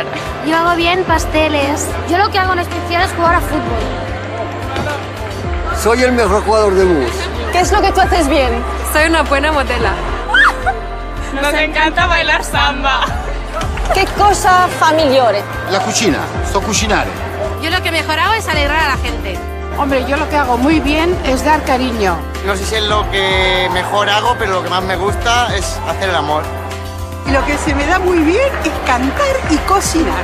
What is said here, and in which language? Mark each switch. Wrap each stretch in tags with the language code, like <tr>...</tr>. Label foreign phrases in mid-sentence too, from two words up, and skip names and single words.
<es>Yo hago bien pasteles. Yo lo que hago en especial es jugar a fútbol. Soy el mejor jugador de bus. ¿Qué es lo que tú haces bien? Soy una buena modela. Nos encanta bailar samba.</es> <it>¿Qué cosa fa migliore? La cucina, sto cucinare.</it> <es>Yo lo que mejor hago es alegrar a la gente. Hombre, yo lo que hago muy bien es dar cariño. No sé si es lo que mejor hago, pero lo que más me gusta es hacer el amor. Y lo que se me da muy bien es cantar y cocinar.</es>